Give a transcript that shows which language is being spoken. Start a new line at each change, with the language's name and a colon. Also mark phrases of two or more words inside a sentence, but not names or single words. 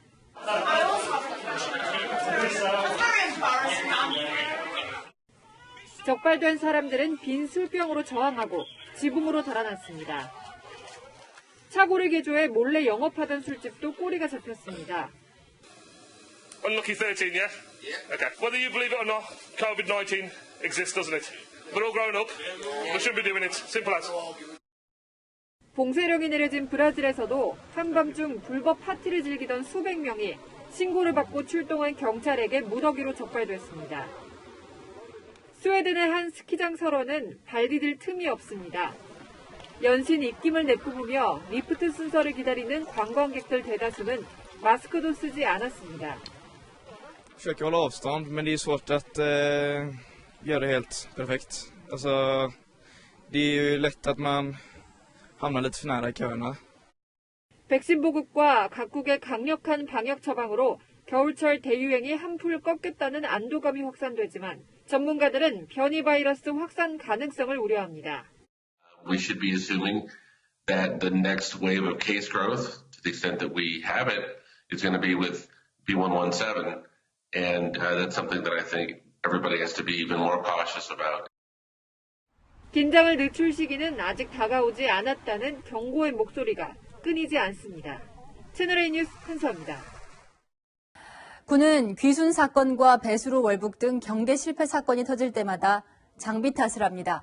Korean: 적발된 사람들은 빈 술병으로 저항하고 지붕으로 달아났습니다. 차고를 개조해 몰래 영업하던 술집도 꼬리가 잡혔습니다.
English: Unlucky 13, yeah? Okay. Whether you believe it or not, COVID-19 exists, doesn't it? We're all grown up. We shouldn't be doing it. Simple as.
Korean: 봉쇄령이 내려진 브라질에서도 한밤중 불법 파티를 즐기던 수백 명이 신고를 받고 출동한 경찰에게 무더기로 적발됐습니다. 스웨덴의 한 스키장 설원은 발 디딜 틈이 없습니다. 연신 입김을 내뿜으며 리프트 순서를 기다리는 관광객들 대다수는 마스크도 쓰지 않았습니다.
Swedish: Försöker hålla avstånd, men det är svårt att göra det helt perfekt. Alltså, det är ju lätt att man hamnar lite för nära i köerna.
Korean: 백신 보급과 각국의 강력한 방역 처방으로 겨울철 대유행이 한풀 꺾였다는 안도감이 확산되지만 전문가들은 변이 바이러스 확산 가능성을 우려합니다.
English: We should be assuming that the next wave of case growth, to the extent that we have it, is going to be with B117, and that's something that I think everybody has to be even more cautious about.
Korean: 긴장을 늦출 시기는 아직 다가오지 않았다는 경고의 목소리가 끊이지 않습니다. 채널A 뉴스 한수아입니다. 군은 귀순 사건과 배수로 월북 등 경계 실패 사건이 터질 때마다 장비 탓을 합니다.